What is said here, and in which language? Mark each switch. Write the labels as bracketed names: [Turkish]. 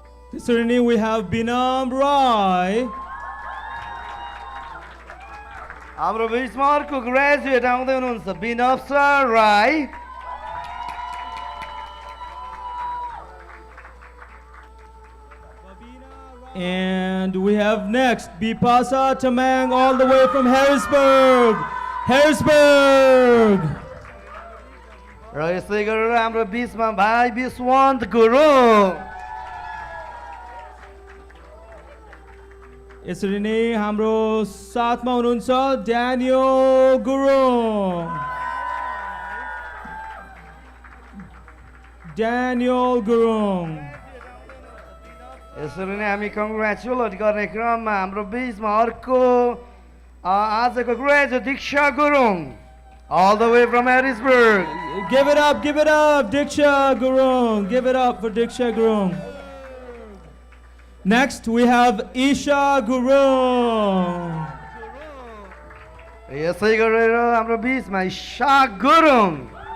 [Nepali] त्यसरी नै [English] we have Binam Rai. [Nepali] हाम्रो बीचमा अर्को ग्रेजुएट आउँदै हुनुहुन्छ बिनप्सा Rai [English] And we have next Bipasa Tamang all the way from Harrisburg. Harrisburg. [Nepali] र यसै गरेर हाम्रो बीचमा भाइ विश्वन्त गुरुङ यसरी नै हाम्रो साथमा हुनुहुन्छ Daniel Gurung. Daniel Gurung. यसरी नै हामी कङ्ग्रेचुलेट गर्ने क्रममा हाम्रो बीचमा अर्को आजको graduate Diksha Gurung [English] all the way from Harrisburg. Give it up, Diksha Gurung. Give it up for Diksha Gurung. Next, we have Isha Gurung. [Nepali] यसै गरेर हाम्रो बीचमा इशा गुरुङ